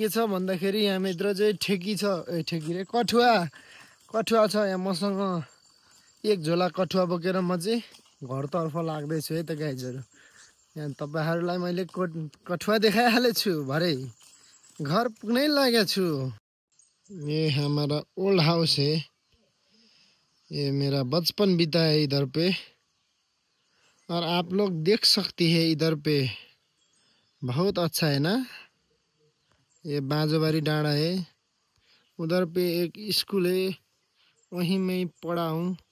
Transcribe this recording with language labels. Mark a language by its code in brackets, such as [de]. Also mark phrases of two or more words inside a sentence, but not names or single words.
[ne] छ भन्दाखेरि यहाँभित्र चाहिँ ठेकी छ ठेकी रे कठुवा छ यहाँ मसँग एक झोला कठुवा बोकेर म चाहिँ घरतर्फ लाग्दैछु है त गाइजहरू यहाँ तपाईँहरूलाई मैले कठुवा देखाइहालेको छु भरे घर पुग्नै लागेको छु [hi] ये हमारा [en] old house [hi] है ये मेरा बचपन बीता है इधर पे और आप लोग देख सकती है इधर पे बहुत अच्छा है ना ये बाजोबारी डाँडा है उधर पे एक स्कूल है वहीं मैं पढ़ा हूँ